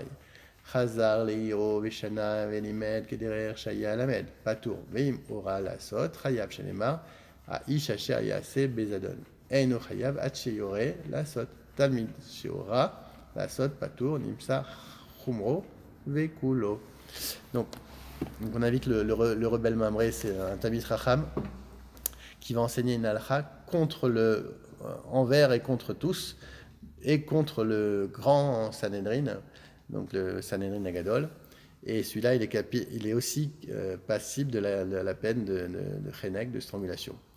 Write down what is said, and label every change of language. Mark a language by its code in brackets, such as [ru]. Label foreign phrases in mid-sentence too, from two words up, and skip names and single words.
[he] חזר לעירו ושנה ולימד כדרך שהיה למד, פטור, ואם הורה לעשות, חייב, שנאמר האיש אשר יעשה בזדון. אינו חייב עד שיורה לעשות. תלמיד שהורה לעשות פטור, נמצא חומרו וכולו. [fr] Donc, on invite le rebelle Mamré, c'est un [he] תלמיד חכם [fr] qui va enseigner une halakha envers et contre tous, et contre le grand Sanhedrin, donc le [he] סנהדרין הגדול. [fr] Et celui-là, il est aussi passible de la peine de Chenek, de strangulation.